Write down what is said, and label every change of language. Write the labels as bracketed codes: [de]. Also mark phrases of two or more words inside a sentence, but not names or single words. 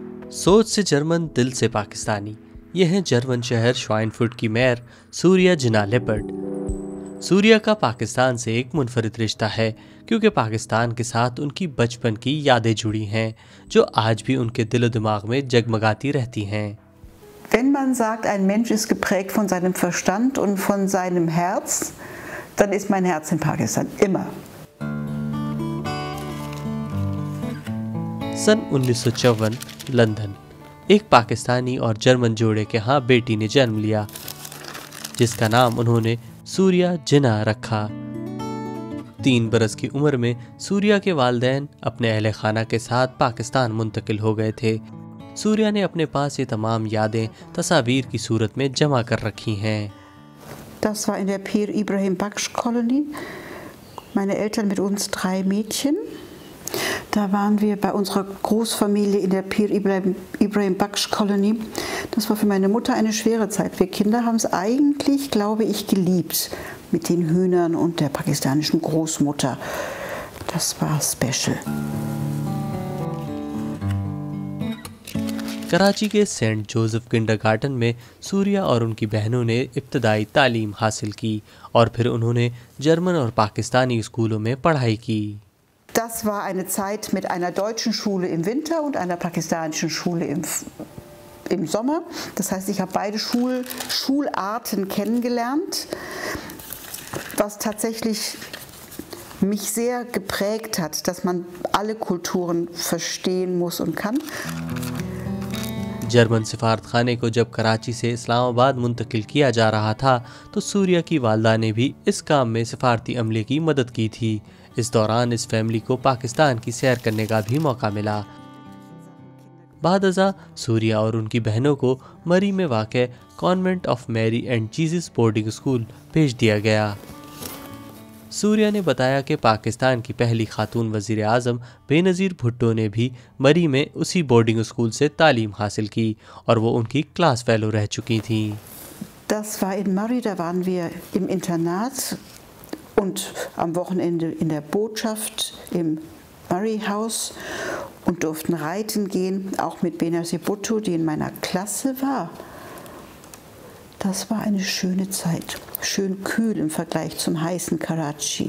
[ur] سوچ سے جرمن، دل سے پاکستانی۔ یہ ہے جرمن شہر شوائن فٹ کی میئر ثریا جناح لپرٹ. ثریا کا پاکستان سے ایک منفرد رشتہ ہے کیونکہ پاکستان کے ساتھ ان کی بچپن کی یادیں جڑی ہیں جو آج بھی ان کے دل و دماغ میں جگمگاتی رہتی ہیں. [de] Wenn man sagt, ein Mensch ist geprägt von seinem Verstand und von seinem Herz, dann ist mein Herz in Pakistan, immer. [ur] سن 1954 لندن. ایک پاکستانی اور جرمن جوڑے کے یہاں بیٹی نے جنم لیا جس کا نام انہوں نے ثریا جناح رکھا. 3 برس کی عمر میں ثریا کے والدین اپنے اہلِ خانہ کے ساتھ پاکستان منتقل ہو گئے تھے. ثریا نے اپنے پاس یہ تمام یادیں تصویر کی صورت میں جمع کر رکھی ہیں. [de] Das war in der Pir Ibrahim Baksh Kolonie. Meine Eltern mit uns 3 Mädchen. Da waren wir bei unserer Großfamilie in der Pir Ibrahim Baksh Kolonie. Das war für meine Mutter eine schwere Zeit. Wir Kinder haben es eigentlich, glaube ich, geliebt mit den Hühnern und der pakistanischen Großmutter. Das war special. [ur] کراچی کے سینٹ جوزف کنڈرگارٹن میں ثریا اور ان کی بہنوں نے ابتدائی تعلیم حاصل کی اور پھر انہوں نے جرمن اور پاکستانی اسکولوں میں پڑھائی کی. [de] Das war eine Zeit mit einer deutschen Schule im Winter und einer pakistanischen Schule im Sommer. Das heißt, ich habe beide Schularten kennengelernt, was tatsächlich mich sehr geprägt hat, dass man alle Kulturen verstehen muss und kann. [ur] جرمن سفارت خانے کو جب کراچی سے اسلام آباد منتقل کیا جا رہا تھا تو ثریا کی والدہ نے بھی اس کام میں سفارتی عملے کی مدد کی تھی. اس دوران اس فیملی کو پاکستان کی سیر کرنے کا بھی موقع ملا. بعد ازاں ثریا اور ان کی بہنوں کو مری میں واک کانوینٹ آف میری اینڈ جیزس بورڈنگ اسکول بھیج دیا گیا. ثریا نے بتایا کہ پاکستان کی پہلی خاتون وزیرِ اعظم بینظیر بھٹو نے بھی مری میں اسی بورڈنگ اسکول سے تعلیم حاصل کی اور وہ ان کی کلاس فیلو رہ چکی تھیں. [de] Das war in Murray, da waren wir im Internat und am Wochenende in der Botschaft im Murray House und durften reiten gehen, auch mit Benazir Bhutto, die in meiner Klasse war. Das war eine schöne Zeit, schön kühl im Vergleich zum heißen Karachi.